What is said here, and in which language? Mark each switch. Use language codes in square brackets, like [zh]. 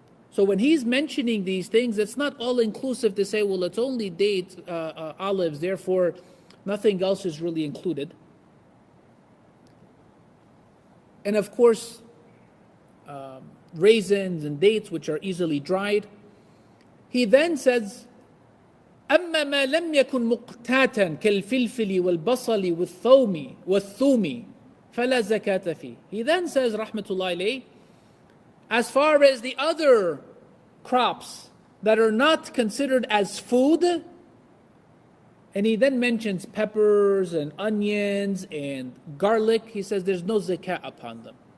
[en] So when he's mentioning these things, it's not all inclusive to say, well, it's only dates, olives, therefore nothing else is really included. And of course, raisins and dates, which are easily dried. He then says, [ar] أما ما لم يكن مقتاتا كالفلفل والبصل والثوم فلا زكاة فيه. [en] He then says, rahmatullahi alayh, as far as the other crops that are not considered as food, and he then mentions peppers and onions and garlic, he says there's no zakah upon them.